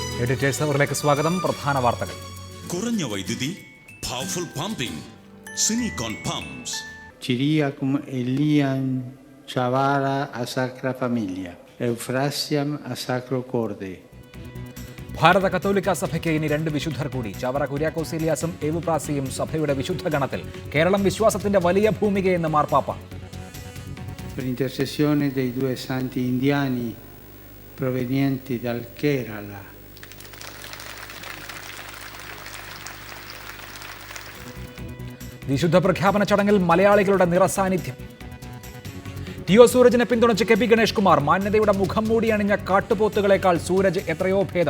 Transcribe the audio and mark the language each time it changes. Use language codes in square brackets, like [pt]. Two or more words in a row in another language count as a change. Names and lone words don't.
[ml] എഡിറ്റേഴ്സ് അവരിലേക്ക് സ്വാഗതം. പ്രധാന വാർത്തകൾ. കുറഞ്ഞ വൈദ്യുതി, [en] powerful pumping, [ml] സിനിക്കോൺ പമ്പ്സ്. [la] Ciriacum Elian Chavara a Sacra Familia, Euphrasiam a Sacro Corde. [ml] ഭാരത കത്തോലിക്ക സഭയ്ക്ക് ഇനി 2 വിശുദ്ധർ കൂടി. ചാവറ കുര്യാക്കോസ് ഏലിയാസും എവുപ്രാസിയും സഭയുടെ വിശുദ്ധ ഗണത്തിൽ. കേരളം വിശ്വാസത്തിന്റെ വലിയ ഭൂമികയെന്ന് മാർപ്പാപ്പ. [it] Per intercessione dei 2 santi indiani provenienti dal Kerala. [ml] വിശുദ്ധ പ്രഖ്യാപന ചടങ്ങിൽ മലയാളികളുടെ നിറസാന്നിധ്യം. ടിഒ സൂരജിനെ പിന്തുണച്ച് കെ പി ഗണേഷ് കുമാർ. മാന്യതയുടെ മുഖം മൂടി അണിഞ്ഞ കാട്ടുപോത്തുകളെക്കാൾ സൂരജ് എത്രയോ ഭേദം.